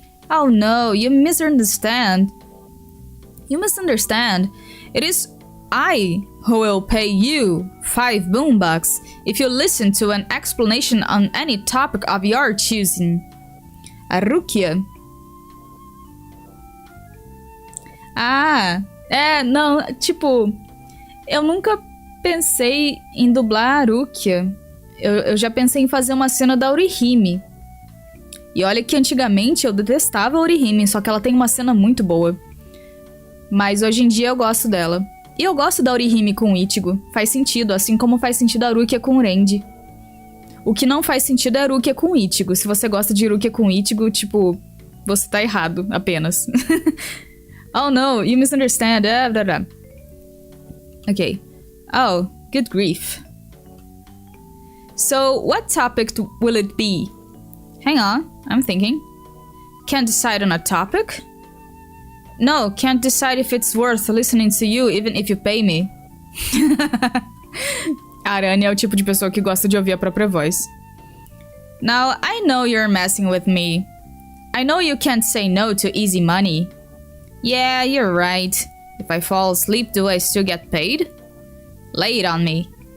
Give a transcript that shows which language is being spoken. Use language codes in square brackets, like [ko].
[en] Oh no, you misunderstand. You misunderstand. It is I who will pay you 5 boombucks if you listen to an explanation on any topic of your choosing. A Rukia. [pt] Ah, não, tipo, eu nunca pensei em dublar a Arukia. Eu já pensei em fazer uma cena da Orihime. E olha que antigamente eu detestava a Orihime, só que ela tem uma cena muito boa. Mas hoje em dia eu gosto dela. E eu gosto da Orihime com o Ichigo. Faz sentido, assim como faz sentido a Arukia com o Renji. O que não faz sentido é a Arukia com o Ichigo. Se você gosta de Arukia com o Ichigo, tipo, você tá errado, apenas. [en] Oh no, you misunderstand. Okay. Oh, good grief. So, what topic will it be? Hang on, I'm thinking. Can't decide on a topic? No, can't decide if it's worth listening to you even if you pay me. [pt] Arane é o tipo de pessoa que gosta de ouvir a própria voz. [en] Now, I know you're messing with me. I know you can't say no to easy money. Yeah, you're right. If I fall asleep, do I still get paid? Lay it on me.